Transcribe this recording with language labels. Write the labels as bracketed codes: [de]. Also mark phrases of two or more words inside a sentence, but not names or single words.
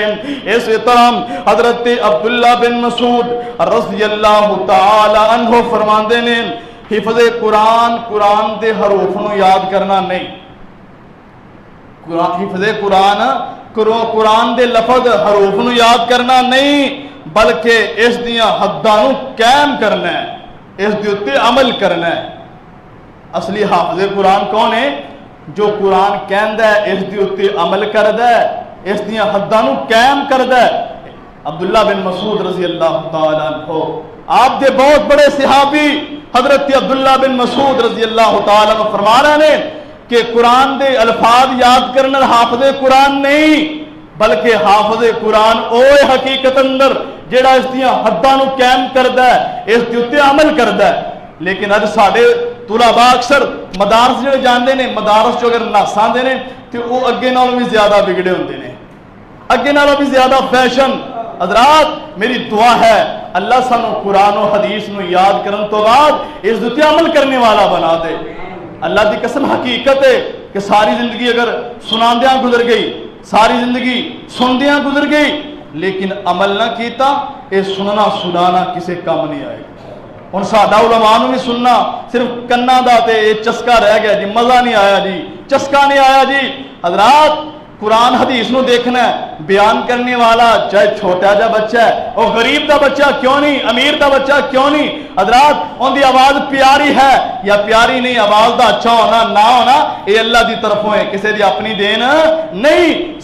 [pa] اس طرح حضرت عبداللہ بن مسعود رضی اللہ تعالی عنہ فرماندے نے حفظ قرآن، قرآن دے حروف نو یاد کرنا نہیں، حفظ قرآن قرآن دے لفظ حروف نو یاد کرنا نہیں، بلکہ اس دیاں حداں نو قائم کرنا ہے، اس دے اوتے عمل کرنا ہے۔ اصلی حافظ قرآن کون ہے؟ جو قرآن کہندا ہے اس دے اوتے عمل کردا ہے، اس دیاں حداں نو قائم کردا ہے۔ عبداللہ بن مسعود رضی اللہ تعالی عنہ آپ دے بہت بڑے صحابی حضرت عبداللہ بن مسعود رضی اللہ تعالی عنہ [ur] فرما رہے ہیں کہ [pa] قرآن دے الفاظ یاد کرنا حافظ قرآن نہیں، بلکہ حافظ قرآن اوے حقیقت اندر جیڑا اس دیاں حداں نو قائم کردا ہے، اس دے اوتے عمل کردا ہے۔ لیکن اج ساڈے طلباء اکثر مدارس جڑے جاندے نے، مدارس جو اگر ناساں دے نے تے او اگے نالوں بھی زیادہ بگڑے ہوندے نے، اگے نالوں بھی زیادہ فیشن۔ حضرات میری دعا ہے اللہ سانو قرآن و حدیث نو یاد کرن تو بعد اس دے عمل کرنے والا بنا دے۔ اللہ دی قسم حقیقت ہے کہ ساری زندگی اگر سناندیاں گزر گئی، ساری زندگی سندیاں گزر گئی لیکن عمل نہ کیتا، اے سننا سنانا کسے کام نہیں آئے گا۔ ہن ساڈا علماء نو بھی سننا صرف کنا دا تے چسکا رہ گیا جی، مزہ نہیں آیا جی، چسکا نہیں آیا جی۔ حضرات قرآن حدیث نو دیکھنا ہے، بیان کرنے والا چاہے چھوٹا جا بچہ ہے، اور غریب دا بچہ کیوں نہیں، امیر دا بچہ کیوں نہیں، حضرات ان دی آواز پیاری ہے یا پیاری نہیں، آواز دا اچھا ہونا نہ ہونا یہ اللہ دی طرفوں ہے، کسی دی اپنی دین نہیں۔